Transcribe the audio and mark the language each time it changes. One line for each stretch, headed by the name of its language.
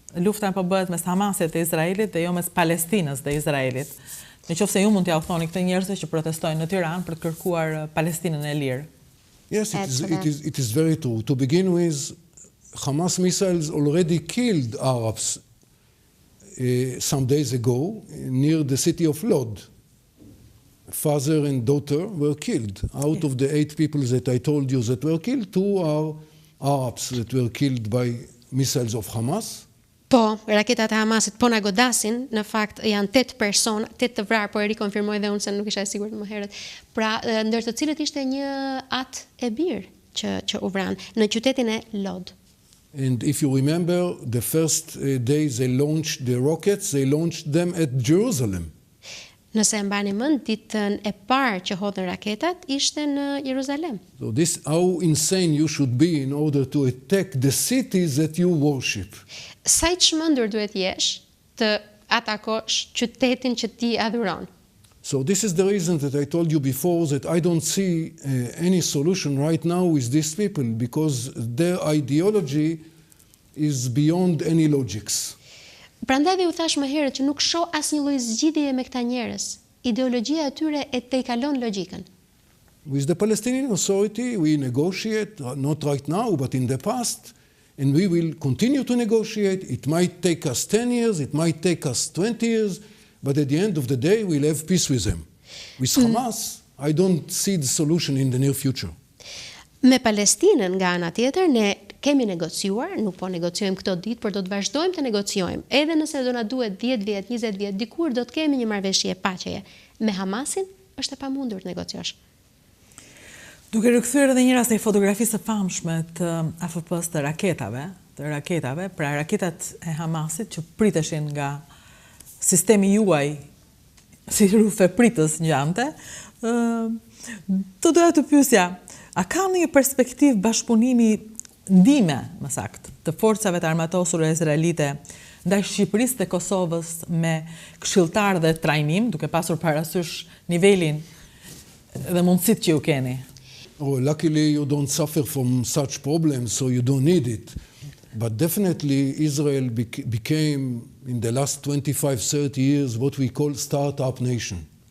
Albanian: Lufta po bëhet mes Hamasit dhe Izraelit dhe jo mes Palestinës dhe Izraelit. Nëse ju mund t'ia thoni këto njerëzve që protestojnë në Tiranë për të kërkuar Palestinën e lirë.
English: Yes, it is very true. To begin with, Hamas missiles already killed Arabs some days ago near the city of Lod. Father and daughter were killed. Out of the 8 people that I told you that were killed, 2 are Arabs that were killed by missiles of Hamas.
Albanian: Po, raketat e Hamasit po na godasin, në fakt janë 8 persona, 8 të vrarë, po e rikonfirmoj dhe unë se nuk isha e sigurt më herët. Pra, ndër të cilët ishte një atë e birë që u vran në qytetin e Lod.
English: And if you remember, the first day they launched the rockets, they launched them at Jerusalem.
Albanian: Nëse e mbani mend, ditën e parë që hodhën raketat ishte në Jeruzalem.
English: So this how insane you should be in order to attack the cities that you worship.
Albanian: Sa i çmendur duhet jesh të atakosh qytetin që ti adhuron.
English: So this is the reason that I told you before that I don't see any solution right now with these people because their ideology is beyond any logics.
Albanian: Prandaj dhe u thash më herët që nuk shoh asnjë lloj zgjidhjeje me këta njerëz. Ideologjia e tyre e tejkalon logjikën.
English: With the Palestinian Authority we negotiate, not right now but in the past, and we will continue to negotiate. It might take us 10 years, it might take us 20 years, but at the end of the day we'll have peace with them. With Hamas, I don't see the solution in the near future.
Albanian: Me Palestinën nga ana tjetër ne kemi negociuar, nuk po negociojmë këto ditë, por do të vazhdojmë të negociojmë. Edhe nëse do na duhet 10 vjet, 20 vjet, dikur do të kemi një marrëveshje paqeje. Me Hamasin është e pamundur të negociosh. Duke rikthyer edhe një rast në fotografisë së famshme të AFP-s të raketave, pra raketat e Hamasit që priteshin nga sistemi juaj si rufe pritës ngjante, të doja të pyesja, a ka një perspektivë bashkëpunimi ndihme, më saktë, të forcave të armatosura izraelite ndaj Shqipërisë dhe Kosovës me këshilltar dhe trajnim, duke pasur parasysh nivelin dhe mundësitë që ju keni?
English: Oh, luckily you don't suffer from such problems, so you don't need it. But definitely Israel became, in the last 25-30 years, what we call startup nation.